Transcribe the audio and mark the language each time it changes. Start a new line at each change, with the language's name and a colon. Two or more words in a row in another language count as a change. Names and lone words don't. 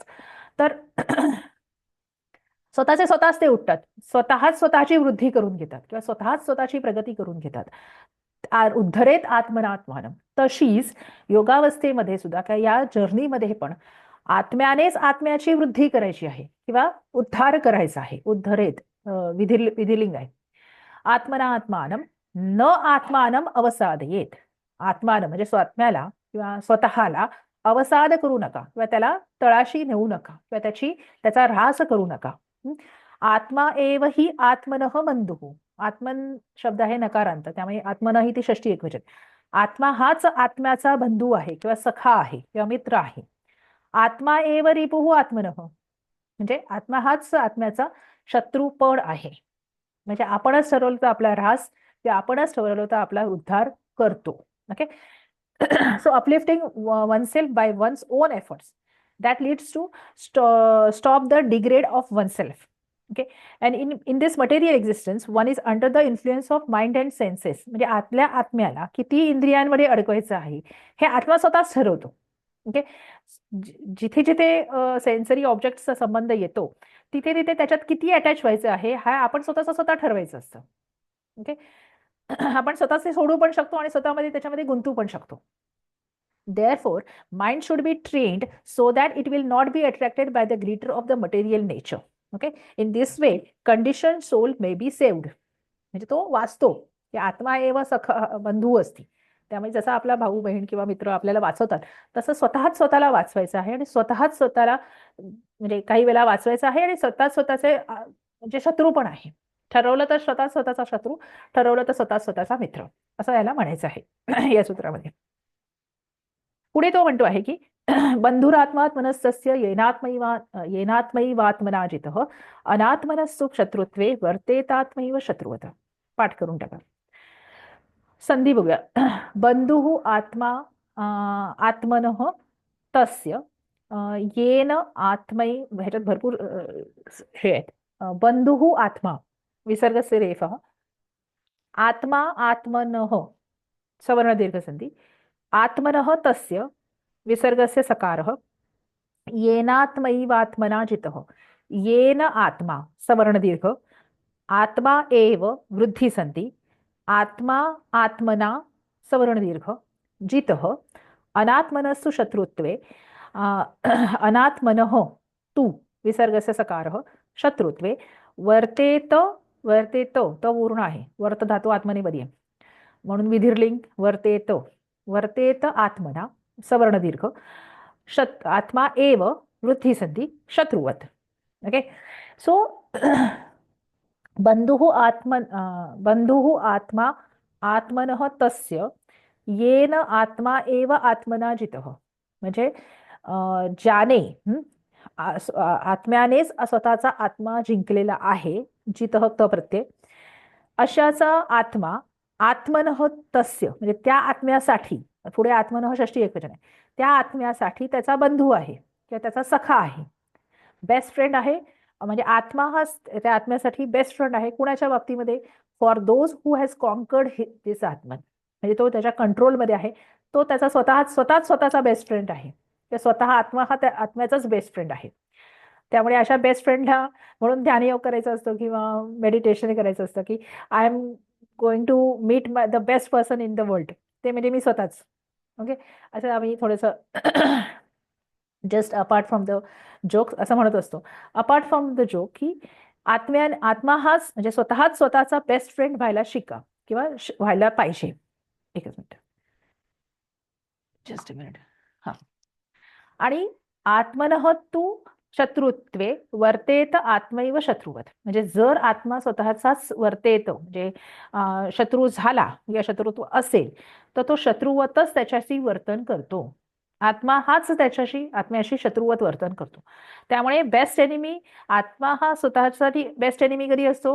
Marathi: तर स्वतःचे स्वतःच ते उठतात, स्वतःच स्वतःची वृद्धी करून घेतात किंवा स्वतःच स्वतःची प्रगती करून घेतात.
Sanskrit: उद्धरेत आत्मनात्मानं.
Marathi: तशीच योगावस्थेमध्ये सुद्धा काय या जर्नीमध्ये पण आत्म्यानेच आत्म्याची वृद्धी करायची आहे किंवा उद्धार करायचा आहे. उद्धरेत विधिलिंग आहे.
Sanskrit: आत्मना आत्मानं न आत्मानं अवसादयेत.
Marathi: आत्मानं म्हणजे स्वात्म्याला किंवा स्वतःला अवसाद करू नका किंवा त्याला तळाशी नेऊ नका किंवा त्याचा ऱ्हास करू नका.
Sanskrit: आत्मा एव ही आत्मनः बंधुः.
Marathi: आत्मन शब्द आहे नकारांत, त्यामुळे आत्मन ही ती षष्टी एकवचन. आत्मा हाच आत्म्याचा बंधू आहे किंवा सखा आहे किंवा मित्र आहे.
Sanskrit: आत्मा एव रिपुः आत्मनः,
Marathi: म्हणजे आत्मा हाच आत्म्याचा शत्रू पण आहे. म्हणजे आपणच ठरवलं तर आपला ऱ्हास, किंवा आपणच ठरवलं तर आपला उद्धार करतो. ओके.
English: So uplifting oneself by one's own efforts, that leads to stop the degrade of oneself. Okay. And in this material existence, one is under the influence of mind and senses.
Marathi: म्हणजे आपल्या आत्म्याला किती इंद्रियांमध्ये अडकवायचं आहे हे आत्मा स्वतःच ठरवतो. ओके. जिथे जिथे
English: sensory objectचा
Marathi: संबंध येतो, तिथे तिथे त्याच्यात किती अटॅच व्हायचं आहे हा आपण स्वतःच स्वतः ठरवायचं असतं. ओके. आपण स्वतःच ते सोडू पण शकतो आणि स्वतःमध्ये त्याच्यामध्ये गुंतू पण शकतो.
English: Therefore, mind should be trained so that it will not be attracted by the glitter of the material nature. Okay. In this way, conditioned soul may be saved.
Marathi: म्हणजे तो वाचतो की
Sanskrit: आत्मा एव सखा बंधू असती.
Marathi: त्यामुळे जसा आपला भाऊ बहीण किंवा मित्र आपल्याला वाचवतात, तसं स्वतःच स्वतःला वाचवायचं आहे आणि स्वतःच स्वतःला म्हणजे काही वेळा वाचवायचं आहे आणि स्वतः स्वतःचे म्हणजे शत्रू पण आहे. ठरवलं तर स्वतः स्वतःचा शत्रू, ठरवलं तर स्वतः स्वतःचा मित्र, असं याला म्हणायचं आहे या सूत्रामध्ये. पुढे तो म्हणतो आहे की
Sanskrit: बंधुरात्मात्मनस्तस्य येनात्मैवात्मना जितः अनात्मनस्तु शत्रुत्वे वर्तेतात्मैव शत्रुवत.
Marathi: पाठ करून टाका. संधी बघूया.
Sanskrit: बंधुः आत्मा आत्मनः तस्य येन आत्मै,
Marathi: ह्याच्यात भरपूर हे आहेत.
Sanskrit: बंधुः आत्मा विसर्गस्य रेफः, आत्मा आत्मनः सवर्ण दीर्घ संधी, आत्मनः तस्य विसर्गस्य सकारः, येनात्मैवात्मना जितः, येन आत्मा सवर्ण दीर्घ, आत्मा एव वृद्धि संधी, आत्मा आत्मना सवर्ण दीर्घ, जितः अनात्मनस्तु शत्रुत्वे अनात्मनः तु विसर्गस्य सकारः शत्रुत्वे वर्तेत, वर्तेत
Marathi: तो पूर्ण आहे, वर्त धातू आत्मनेपदी आहे म्हणून
Sanskrit: विधिर्लिंग वर्तेत, वर्तेत आत्मना सवर्ण दीर्घ, आत्मा एव वृद्धि संधी शत्रुवत.
English: Okay. So
Sanskrit: बंधुः आत्मा आत्मनः तस्य येन आत्मा एव आत्मना जितः,
Marathi: म्हणजे ज्याने आत्म्यानेच स्वतःचा आत्मा जिंकलेला आहे, जितः त प्रत्यय, अशाचा आत्मा
Sanskrit: आत्मनः तस्य
Marathi: म्हणजे त्या आत्म्यासाठी, पुढे आत्मनः षष्ठी एकवचन आहे, त्या आत्म्यासाठी त्याचा बंधू आहे किंवा त्याचा सखा आहे,
English: best friend
Marathi: आहे. म्हणजे आत्मा हा त्या आत्म्यासाठी
English: best friend
Marathi: आहे. कुणाच्या बाबतीमध्ये?
English: for those who has conquered this
Marathi: आत्मन, म्हणजे तो त्याच्या कंट्रोलमध्ये आहे, तो त्याचा स्वतःचा
English: best friend
Marathi: आहे, स्वतः आत्मा हा त्या आत्म्याचाच
English: best friend
Marathi: आहे. त्यामुळे अशा
English: best friendला
Marathi: म्हणून ध्यानयोग करायचं असतं किंवा मेडिटेशन करायचं असतं की
English: I am going to meet the best person in the world,
Marathi: ते म्हणजे मी स्वतःच. ओके. असं आम्ही थोडंसं
English: just apart from the joke
Marathi: असं म्हणत असतो.
English: apart from the joke
Marathi: की आत्मा हाच म्हणजे स्वतःचा
English: best friend
Marathi: व्हायला शिका किंवा व्हायला पाहिजे. एकच मिनिट,
English: just a minute.
Marathi: हा.
Sanskrit: आणि आत्मनः तू शत्रुत्वे वर्तेत आत्मैव शत्रुवत,
Marathi: म्हणजे जर आत्मा स्वतःचाच वर्तेत म्हणजे शत्रू झाला या शत्रुत्व असेल तर तो शत्रुवतच त्याच्याशी वर्तन करतो. आत्मा हाच आत्म्याशी शत्रुवत वर्तन करतो. त्यामुळे
English: best enemy
Marathi: आत्मा हा स्वतःसाठी
English: best enemy
Marathi: कधी असतो?